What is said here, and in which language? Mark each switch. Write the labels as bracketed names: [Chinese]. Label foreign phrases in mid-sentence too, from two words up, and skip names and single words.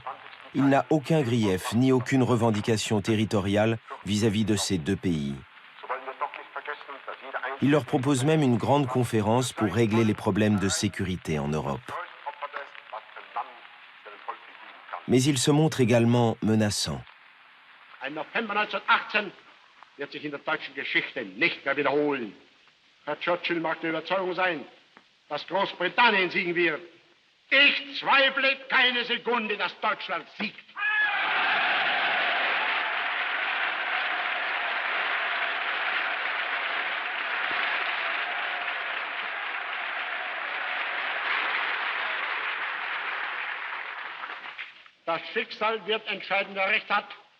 [French] Il n'a aucun grief ni aucune revendication territoriale vis-à-vis de ces deux pays. Il leur propose même une grande conférence pour régler les problèmes de sécurité en Europe. Mais il se montre également menaçant. [German] Ein November 1918 wird sich in der deutschen Geschichte nicht mehr wiederholen. Herr Churchill mag der Überzeugung sein, dass Großbritannien siegen wird. Ich zweifle keine Sekunde, dass Deutschland siegt. Das Schicksal wird entscheiden, wer recht hat.